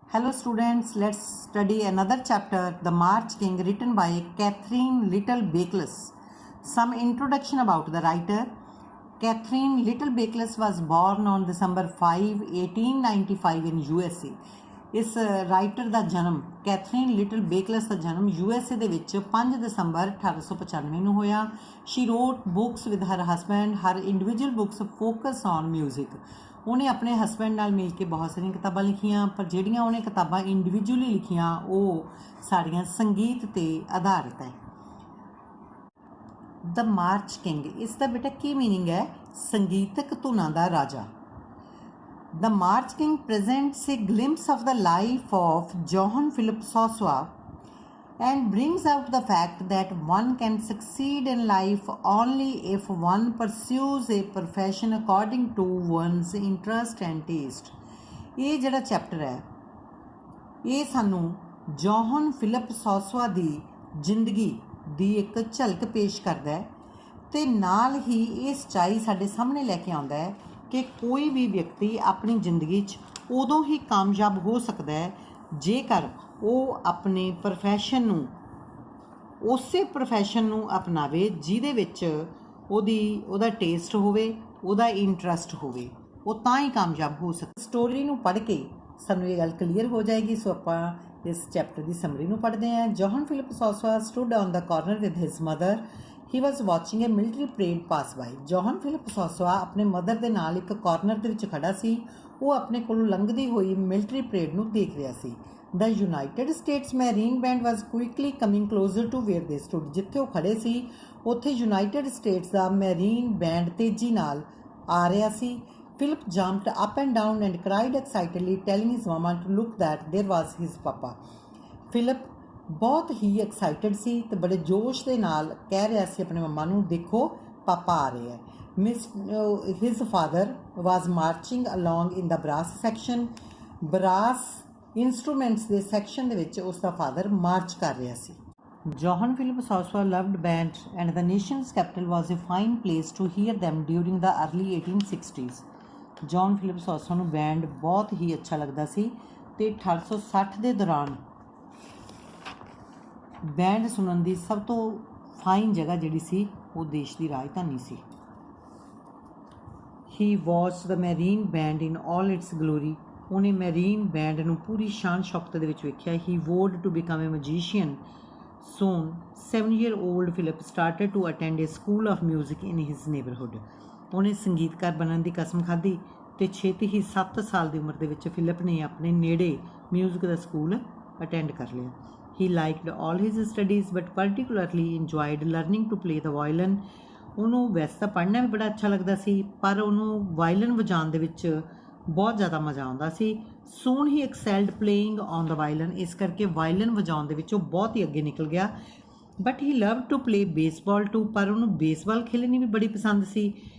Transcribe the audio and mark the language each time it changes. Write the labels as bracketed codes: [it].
[en] Hello students, let's study another chapter, The March King, written by Catherine Little Bakeless. Some introduction about the writer. Catherine Little Bakeless was born on December 5, 1895 in USA. [pa] ਇਸ writer ਦਾ ਜਨਮ Catherine little ਬੇਕਲਸ ਦਾ ਜਨਮ USA ਦੇ ਵਿੱਚ 5 ਦਸੰਬਰ 1895 ਨੂੰ ਹੋਇਆ. [en] She wrote books with her husband. Her individual books focus on music. [pa] ਉਹਨੇ ਆਪਣੇ husband ਨਾਲ ਮਿਲ ਕੇ ਬਹੁਤ ਸਾਰੀਆਂ ਕਿਤਾਬਾਂ ਲਿਖੀਆਂ, ਪਰ ਜਿਹੜੀਆਂ ਉਹਨੇ ਕਿਤਾਬਾਂ ਇੰਡੀਵਿਜੂਅਲੀ ਲਿਖੀਆਂ ਉਹ ਸਾਰੀਆਂ ਸੰਗੀਤ 'ਤੇ ਆਧਾਰਿਤ ਹੈ. ਦ ਮਾਰਚ ਕਿੰਗ, ਇਸ ਦਾ ਬੇਟਾ ਕੀ ਮੀਨਿੰਗ ਹੈ? ਸੰਗੀਤਕ ਧੁਨਾਂ ਦਾ ਰਾਜਾ. [en] The March King presents a glimpse of the life of Johann Philipp Sosua and brings out the fact that one can succeed in life only if one pursues a profession according to one's interest and taste. [pa] ਇਹ ਜਿਹੜਾ chapter ਹੈ ਇਹ ਸਾਨੂੰ John Philip ਸੋਸਵਾ ਦੀ ਜ਼ਿੰਦਗੀ ਦੀ ਇੱਕ ਝਲਕ ਪੇਸ਼ ਕਰਦਾ ਹੈ ਤੇ ਨਾਲ ਹੀ ਇਹ ਸੱਚਾਈ ਸਾਡੇ ਸਾਹਮਣੇ ਲੈ ਕੇ ਆਉਂਦਾ ਹੈ ਕਿ ਕੋਈ ਵੀ ਵਿਅਕਤੀ ਆਪਣੀ ਜ਼ਿੰਦਗੀ 'ਚ ਉਦੋਂ ਹੀ ਕਾਮਯਾਬ ਹੋ ਸਕਦਾ ਹੈ ਜੇਕਰ ਉਹ ਆਪਣੇ ਪ੍ਰੋਫੈਸ਼ਨ ਨੂੰ ਉਸੇ ਪ੍ਰੋਫੈਸ਼ਨ ਨੂੰ ਅਪਣਾਵੇ ਜਿਹਦੇ ਵਿੱਚ ਉਹਦਾ ਟੇਸਟ ਹੋਵੇ, ਉਹਦਾ ਇੰਟਰਸਟ ਹੋਵੇ, ਉਹ ਤਾਂ ਹੀ ਕਾਮਯਾਬ ਹੋ ਸਕਦਾ. ਸਟੋਰੀ ਨੂੰ ਪੜ੍ਹ ਕੇ ਸਾਨੂੰ ਇਹ ਗੱਲ ਕਲੀਅਰ ਹੋ ਜਾਏਗੀ. ਸੋ ਆਪਾਂ ਇਸ ਚੈਪਟਰ ਦੀ ਸਮਰੀ ਨੂੰ ਪੜ੍ਹਦੇ ਹਾਂ. [en] John Philip Sousa stood on the corner with his mother. He was watching a military parade pass by. [pa] John Philip ਸੋਸਵਾ ਆਪਣੇ ਮਦਰ ਦੇ ਨਾਲ ਇੱਕ ਕਾਰਨਰ ਦੇ ਵਿੱਚ ਖੜਾ ਸੀ. ਉਹ ਆਪਣੇ ਕੋਲੋਂ ਲੰਘਦੀ ਹੋਈ ਮਿਲਟਰੀ ਪਰੇਡ ਨੂੰ ਦੇਖ ਰਿਹਾ ਸੀ. [en] The United States Marine band was quickly coming closer to where they stood. [pa] ਜਿੱਥੇ ਉਹ ਖੜੇ ਸੀ ਉੱਥੇ ਯੂਨਾਈਟਿਡ ਸਟੇਟਸ ਦਾ ਮੈਰੀਨ ਬੈਂਡ ਤੇਜ਼ੀ ਨਾਲ ਆ ਰਿਹਾ ਸੀ. [en] Philip jumped up and down and cried excitedly, telling his mama to look that there was his papa. [pa] Philip ਬਹੁਤ ਹੀ ਐਕਸਾਈਟਡ ਸੀ ਤੇ ਬੜੇ ਜੋਸ਼ ਦੇ ਨਾਲ ਕਹਿ ਰਿਹਾ ਸੀ ਆਪਣੇ ਮੰਮਾ ਨੂੰ, ਦੇਖੋ ਪਾਪਾ ਆ ਰਹੇ ਹੈ. [en] His father was marching along in the brass section. [pa] ਬਰਾਸ ਇੰਸਟਰੂਮੈਂਟਸ ਦੇ ਸੈਕਸ਼ਨ ਦੇ ਵਿੱਚ ਉਸ ਦਾ ਫਾਦਰ ਮਾਰਚ ਕਰ ਰਿਹਾ ਸੀ. [en] Johann Philipp Soswa loved band and the nation's capital was a fine place to hear them during the early 1860s. [pa] John Philip ਸੋਸਵਾ ਨੂੰ band ਬਹੁਤ ਹੀ ਅੱਛਾ ਲੱਗਦਾ ਸੀ ਤੇ 1860 ਦੇ ਦੌਰਾਨ ਬੈਂਡ ਸੁਣਨ ਦੀ ਸਭ ਤੋਂ ਫਾਈਨ ਜਗ੍ਹਾ ਜਿਹੜੀ ਸੀ ਉਹ ਦੇਸ਼ ਦੀ ਰਾਜਧਾਨੀ ਸੀ. [en] He watch the marine band in all its glory. [pa] ਉਹਨੇ ਮੈਰੀਨ ਬੈਂਡ ਨੂੰ ਪੂਰੀ ਸ਼ਾਨ ਸ਼ੌਕਤ ਦੇ ਵਿੱਚ ਵੇਖਿਆ. [en] He vowed to become a musician. Soon, 7-year-old Philip started to attend a school of music in his neighborhood. [pa] ਉਹਨੇ ਸੰਗੀਤਕਾਰ ਬਣਨ ਦੀ ਕਸਮ ਖਾਧੀ ਤੇ ਛੇਤੀ ਹੀ 7 ਸਾਲ ਦੀ ਉਮਰ ਦੇ ਵਿੱਚ ਫਿਲਿਪ ਨੇ ਆਪਣੇ ਨੇੜੇ ਮਿਊਜ਼ਿਕ ਦਾ ਸਕੂਲ ਅਟੈਂਡ ਕਰ ਲਿਆ. [en] He liked all his studies but particularly enjoyed learning to play the violin. [pa] ਉਹਨੂੰ ਵੈਸੇ ਤਾਂ ਪੜ੍ਹਨਾ ਵੀ ਬੜਾ ਅੱਛਾ ਲੱਗਦਾ ਸੀ ਪਰ ਉਹਨੂੰ ਵਾਇਲਨ ਵਜਾਉਣ ਦੇ ਵਿੱਚ ਬਹੁਤ ਜ਼ਿਆਦਾ ਮਜ਼ਾ ਆਉਂਦਾ ਸੀ. [en] Soon he excelled playing on the violin. [pa] ਇਸ ਕਰਕੇ ਵਾਇਲਨ ਵਜਾਉਣ ਦੇ ਵਿੱਚ ਉਹ ਬਹੁਤ ਹੀ ਅੱਗੇ ਨਿਕਲ ਗਿਆ. [en] But he love to play baseball too. [pa] ਪਰ ਉਹਨੂੰ ਬੇਸਬਾਲ ਖੇਲਣੀ ਵੀ ਬੜੀ ਪਸੰਦ ਸੀ.